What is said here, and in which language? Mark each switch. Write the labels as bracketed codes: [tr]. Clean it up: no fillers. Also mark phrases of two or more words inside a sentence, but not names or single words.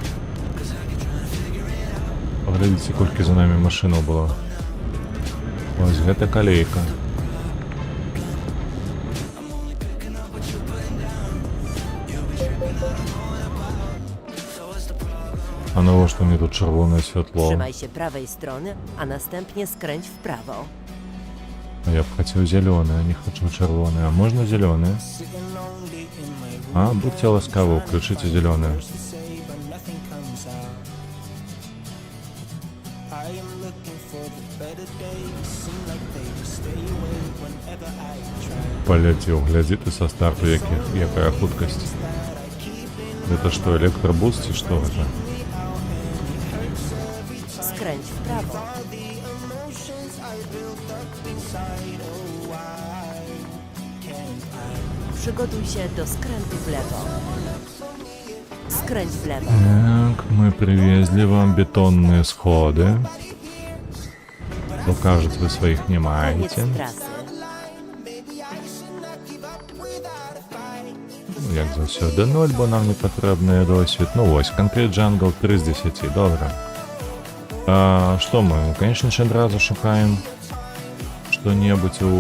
[be] Паглядзіце, колькі за намі машынаў было. Вось гэта калейка. А навошта мне тут чырвонае святло? [pl] Trzymaj się prawej strony, a następnie skręć w prawo. [be] А я б хацеў зялёны, а не хачу чырвоны. А можна зялёны? А, будьце ласкавы, ўключыце зялёны. Паляцеў, глядзі ты са старту, якая хуткасць. Гэта што, электробус ці што гэта? [pl] Skręć w prawo. Przygotuj się do skrętu w lewo. Skręć w lewo. [ru] Так, мы привезли вам бетонные сходы. Но, кажется, вы своих не [pl] Koniec [be] маете. [pl] trasy. [be] Як заўсёды 0, бо нам не патрэбны досвід. Ну вось, конкрет Jungle 3 з 10, добра. Што мы, [ru] конечно же, [be] адразу шукаем што-небудзь у...